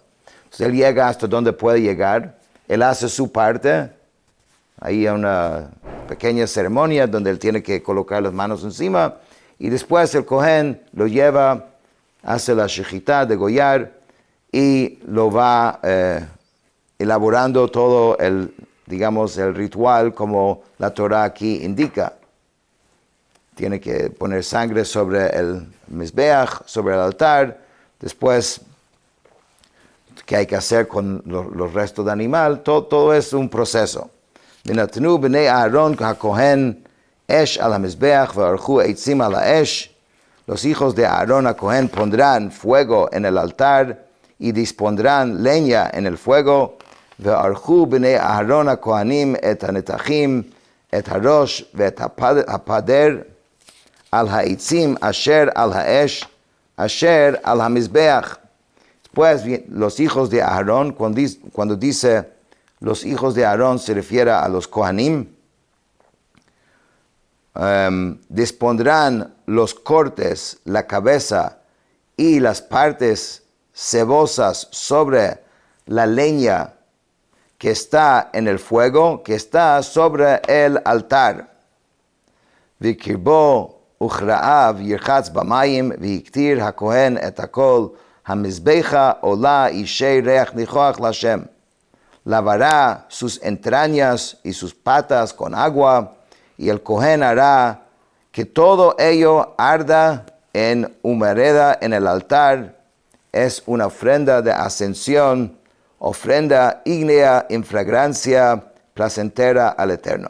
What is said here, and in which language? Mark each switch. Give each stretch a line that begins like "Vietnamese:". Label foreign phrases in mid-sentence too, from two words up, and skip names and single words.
Spanish: Entonces, él llega hasta donde puede llegar, él hace su parte, ahí hay una pequeña ceremonia donde él tiene que colocar las manos encima, y después el Kohen lo lleva, hace la shechitá, degollar, y lo va elaborando todo el ritual como la Torah aquí indica. Tiene que poner sangre sobre el mizbeach, sobre el altar. Después, ¿qué hay que hacer con los restos de animal? Todo es un proceso.
Hebrew: ונתנו בני אהרון הכהן אש על המזבח וערכו עצים על האש.
Spanish: Los hijos de Aarón a Cohen pondrán fuego en el altar y dispondrán leña en el fuego.
Hebrew: וערכו בני אהרון הכהנים את הנתחים, את הראש ואת הפדר על העצים אשר על האש, אשר על המזבח.
Spanish: Pues los hijos de Aarón, cuando dice los hijos de Aarón se refiere a los Kohanim, dispondrán los cortes, la cabeza y las partes cebosas sobre la leña que está en el fuego, que está sobre el altar.
Hebrew: וקרבו וכרעיו ירחץ במים, והקטיר הכהן את הכל, המזבחה עולה אישי ריח ניחוח להשם.
Spanish: Lavará sus entrañas y sus patas con agua, y el Cohen hará que todo ello arda en humareda en el altar. Es una ofrenda de ascensión, ofrenda ígnea en fragancia placentera al Eterno.